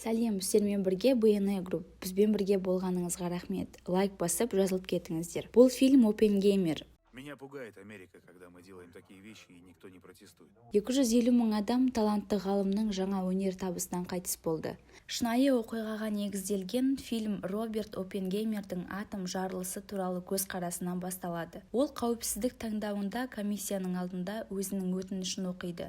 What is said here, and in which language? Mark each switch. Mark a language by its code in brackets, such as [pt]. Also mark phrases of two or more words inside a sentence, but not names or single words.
[kk] Сәлем, сіздермен бірге BNE Group. Бізбен бірге болғаныңызға рахмет. Лайк басып, жазылып кетіңіздер. Бұл фильм Оппенгеймер. [ru] Меня пугает Америка, когда мы делаем такие вещи и никто не протестует. [kk] 250 мың адам талантты ғалымның жаңа өнер табысынан қайтыс болды. Шынайы оқиғаға негізделген фильм Роберт Оппенгеймердің атом жарылысы туралы көзқарасынан басталады. Ол қауіпсіздік таңдауында комиссияның алдында өзінің өтінішін оқиды.